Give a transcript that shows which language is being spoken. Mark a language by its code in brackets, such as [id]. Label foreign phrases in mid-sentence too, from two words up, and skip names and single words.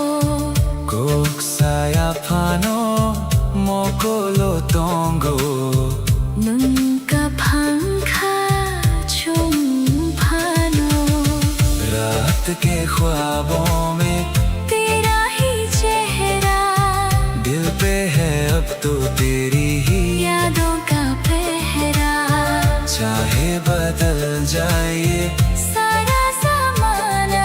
[trp] Kok saya phano mokolo tongo nun ka phangkha chung phano [hi] रात के ख्वाबों में तेरा ही चेहरा दिल पे है अब तो तेरी ही यादों का पहरा चाहे बदल जाए ये सारा ज़माना